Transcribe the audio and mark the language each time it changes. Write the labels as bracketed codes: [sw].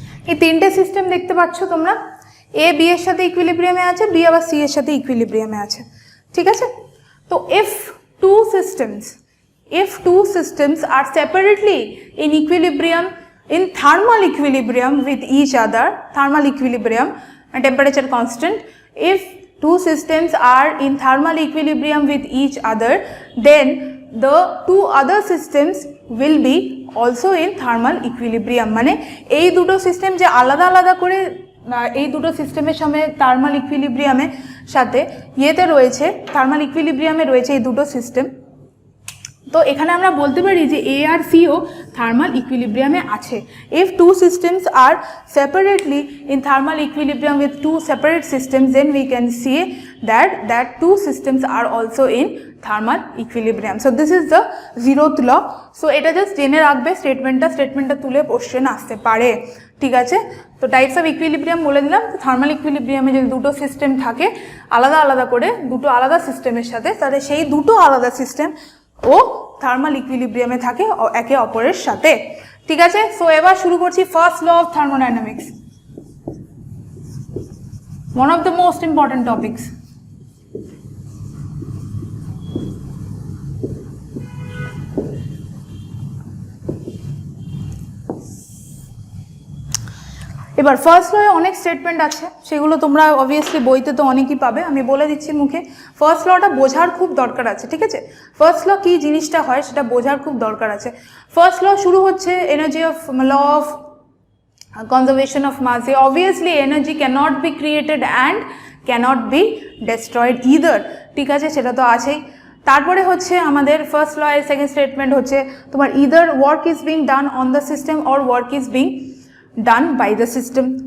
[bn] এই তিনটে সিস্টেম দেখতে পাচ্ছ তোমরা, এ বি এর সাথে ইকুইলিব্রিয়ামে আছে, বি আবার সি এর সাথে ইকুইলিব্রিয়ামে আছে, ঠিক আছে। [en] তো if two systems are separately in equilibrium, in thermal equilibrium with each other, thermal equilibrium and temperature constant, if two systems are in thermal equilibrium with each other, then the two other systems will be also in thermal equilibrium. [bn] মানে এই দুটো system যে আলাদা আলাদা করে এই দুটো সিস্টেমের সামনে থার্মাল ইকুইলিব্রিয়ামের সাথে ইয়েতে রয়েছে, থার্মাল ইকুইলিব্রিয়ামে রয়েছে এই দুটো সিস্টেম। তো এখানে আমরা বলতে পারি যে এ আর সিও থার্মাল ইকুইলিব্রিয়ামে আছে। [en] If two systems are separately in thermal equilibrium with two separate systems, then we can see that two systems are also in thermal equilibrium. So this is the zeroth law. [bn] So এটা just জেনে রাখবে, স্টেটমেন্টটা তুলে question আসতে পারে, ঠিক আছে। তো types of equilibrium বলে দিলাম। থার্মাল ইকুইলিব্রিয়ামে যদি দুটো সিস্টেম থাকে আলাদা আলাদা করে, দুটো আলাদা সিস্টেমের সাথে, তাহলে সেই দুটো আলাদা সিস্টেম ও থার্মাল ইকুইলিব্রিয়ামে থাকে একে অপরের সাথে, ঠিক আছে। সো এবার শুরু করছি first law of thermodynamics. [en] one of the most important topics. [bn] এবার ফার্স্ট লয়ে অনেক স্টেটমেন্ট আছে, সেগুলো তোমরা অবভিয়াসলি বইতে তো অনেকই পাবে, আমি বলে দিচ্ছি মুখে। ফার্স্ট লটা বোঝার খুব দরকার আছে, ঠিক আছে? ফার্স্ট ল কী জিনিসটা হয় সেটা বোঝার খুব দরকার আছে। ফার্স্ট ল শুরু হচ্ছে energy of law of [en] conservation of mass. Obviously energy cannot be created and cannot be destroyed either, [bn] ঠিক আছে? সেটা তো আছেই। তারপরে হচ্ছে আমাদের ফার্স্ট ল এর সেকেন্ড স্টেটমেন্ট হচ্ছে তোমার [en] either work is being done on the system or work is being done by the system.